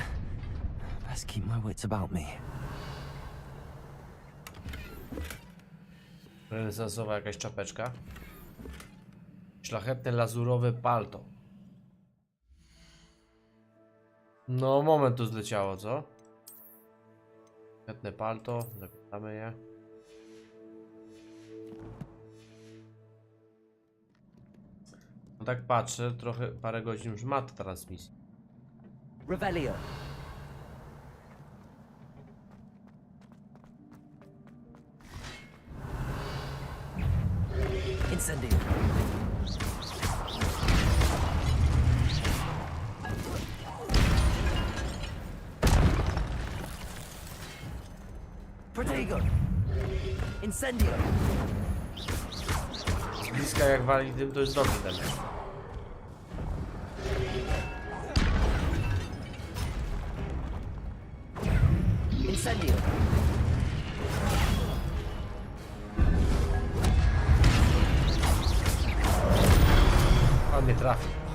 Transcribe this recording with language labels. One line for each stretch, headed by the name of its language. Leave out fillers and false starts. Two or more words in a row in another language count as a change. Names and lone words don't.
English: Best keep my wits about me.
Polish: Renesansowa jakaś czapeczka. Szlachetne lazurowe palto. No, moment tu zleciało, co? Szlachetne palto, zakładamy je. No tak patrzę, trochę, parę godzin już ma ta transmisja. Revelio. Incendio. Protego. Incendio. Z bliska jak wali dym, to jest dobry ten. Incendio. On mnie trafi.